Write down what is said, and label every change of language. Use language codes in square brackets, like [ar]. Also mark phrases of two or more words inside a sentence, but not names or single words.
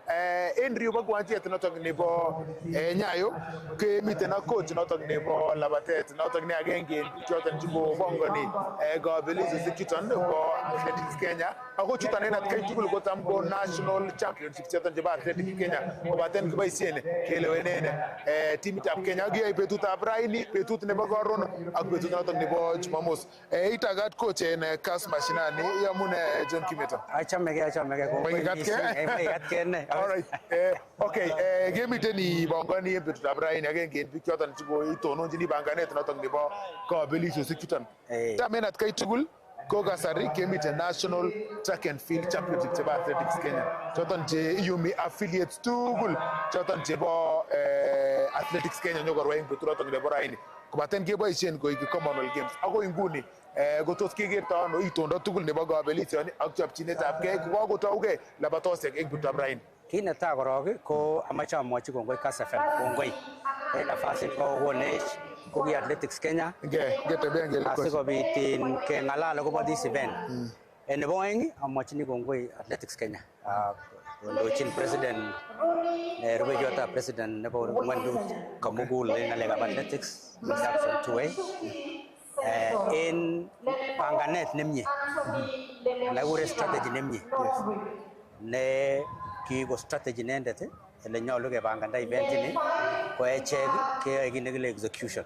[kln] En riu bo kiwanjet notok nebo Nyayo kemiten ak coach notok nebo labatet notok ne agenge choton chebo bongoni kabelisiosiek chuton bo Athletics Kenya ako chuton en atkai tugul kotam ko [en] national championship [kln] choton chebo Athletics Kenya kobaten kiboisien kelewenen timitab Kenya kiyoe betutab raini, betut nebo karon ak betut notok nebo Jumamos. Itagat coach en Kass Mashinani yamune John Kimeto. Achamegei ne. [en] All right. [kln] Okay, kemiten ibongoni en betutab raini agenge en biik choton chebo itononjini banganet notok nebo kabelisiosiek chuton. Tamen atkai tugul ko kasari kemiten National Track and Field Championship chebo Athletics Kenya. Choton che iyumi affiliates tugul choton chebo Athletics Kenya nyokorwa en betut notok nebo raini. Kobaten keboisien koik Commonwealth Games. Ako inguni kotos kekerto ano itondo tugul nebo kabelisioni ak chopchinetabgei kokakotougei labatosiek en betutab raini. Kit netai korok ko amache amwochi kongoi Kass FM, kongoi en nafasit kokonech ko ki Athletics Kenya asikobit keng'alal akobo [en] this event. [kln] Nebo oeng amwochini kongoi Athletics Kenya kondochin president rubeiwotab president nebo ng'wonyndut komugul en ng'alekab athletics Jackson Tuwei en panganet nemie nekure strategy nemie ne kiko strategy inendet ele nyolu kepanganda event ini ko echek keyoe kit nekile execution.